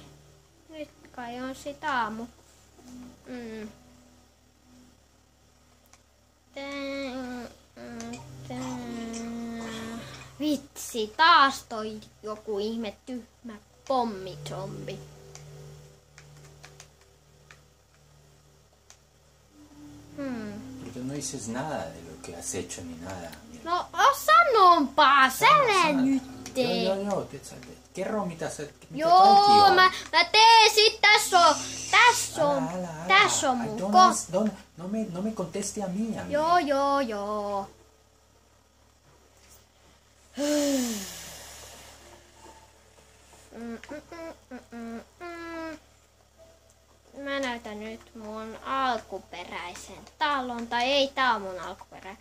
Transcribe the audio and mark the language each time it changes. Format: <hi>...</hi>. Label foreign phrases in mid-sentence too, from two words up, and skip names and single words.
<fi>Nyt kai on sit aamu. vitsi, taas toi joku ihme tyhmä pommizombi.</fi> <es>Pero no dices nada de lo que has hecho ni nada. Miel.</es> <fi>No, sanonpa, sälä nyt tee. Joo. Kerro mitä Joo, kaikki on. mä teen sit, tässä on mun</fi> <es>No me conteste a mí.</es> <fi>Joo. Mä näytän nyt mun alkuperäisen talon. Tai ei tää on mun alkuperäinen.</fi>